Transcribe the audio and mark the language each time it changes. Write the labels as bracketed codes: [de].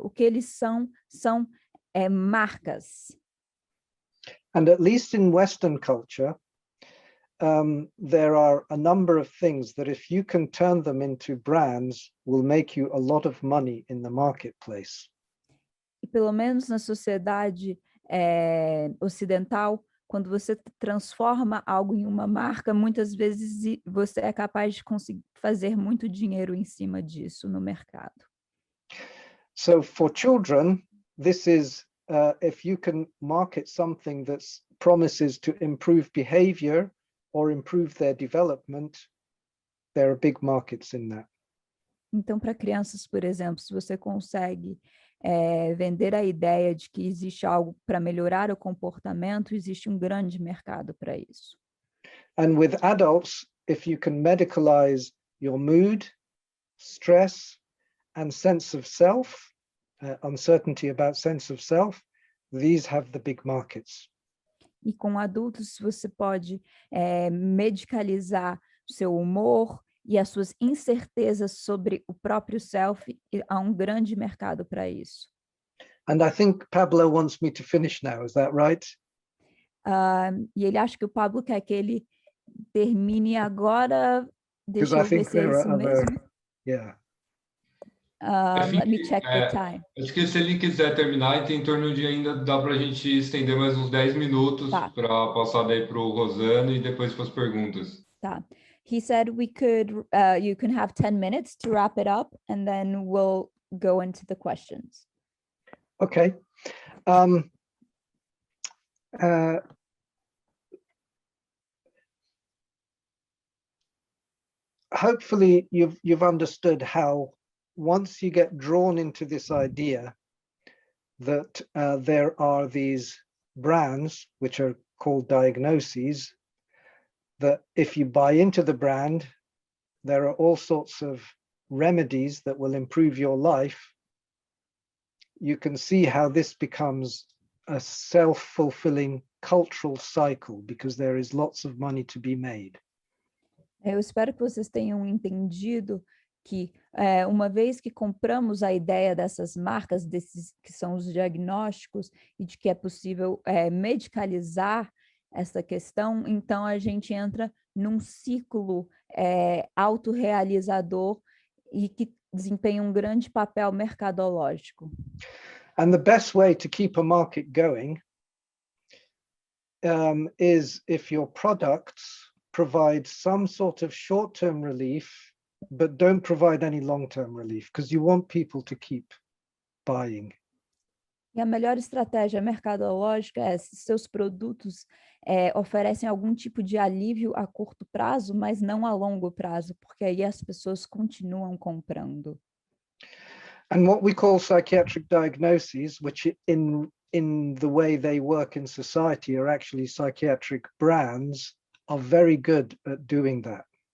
[pt] O que eles são marcas. [en] And at least in Western culture, there are a number of things that if you can turn them into brands will make you a lot of money in the marketplace. [pt] E pelo menos na sociedade ocidental, quando você transforma algo em uma marca, muitas vezes você é capaz de conseguir fazer muito dinheiro em cima disso no mercado. [en] So for children, this is if you can market something that promises to improve behavior or improve their development, there are big markets in that. [pt] Então, para crianças, por exemplo, se você consegue vender a ideia de que existe algo para melhorar o comportamento, existe um grande mercado para isso. [en] And with adults, if you can medicalize your mood, stress, and sense of self, uncertainty about sense of self, these have the big markets. [pt] E com adultos, você pode medicalizar o seu humor e as suas incertezas sobre o próprio self, e há um grande mercado para isso. [en] And I think Pablo wants me to finish now, is that right? [pt] E ele acha que o Pablo quer que ele termine agora. Deixa eu ver se é isso mesmo. [en] Yeah. Let me check the time. [pt] Acho que se ele quiser terminar, tem em torno de ainda dá para a gente estender mais uns 10 minutos para passar daí para o Rosano e depois para as perguntas. Tá. [en] He said we could, you can have 10 minutes to wrap it up and then we'll go into the questions. Okay. Hopefully you've understood how once you get drawn into this idea that there are these brands which are called diagnoses, that if you buy into the brand, there are all sorts of remedies that will improve your life. You can see how this becomes a self-fulfilling cultural cycle because there is lots of money to be made. [pt] Eu espero que vocês tenham entendido que uma vez que compramos a ideia dessas marcas, desses que são os diagnósticos, e de que é possível medicalizar essa questão, então a gente entra num ciclo autorrealizador e que desempenha um grande papel mercadológico. [en] And the best way to keep a market going is if your products provide some sort of short-term relief, but don't provide any long-term relief, because you want people to keep buying. [pt] E a melhor estratégia mercadológica é se seus produtos oferecem algum tipo de alívio a curto prazo, mas não a longo prazo, porque aí as pessoas continuam comprando. [en] And what we call psychiatric diagnoses, which in the way they work in society are actually psychiatric brands, are very good at doing that.